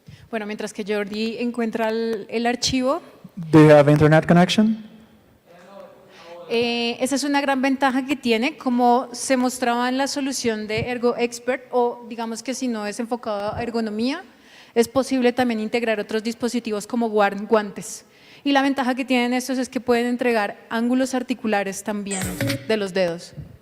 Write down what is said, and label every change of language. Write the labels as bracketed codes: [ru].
[es] Bueno, mientras que Jordi encuentra el archivo. [en] Do you have internet connection? [es] Esa es una gran ventaja que tiene, como se mostraba en la solución de Ergo Expert, o digamos que si no es enfocado a ergonomía, es posible también integrar otros dispositivos como guantes. Y la ventaja que tienen estos es que pueden entregar ángulos articulares también de los dedos.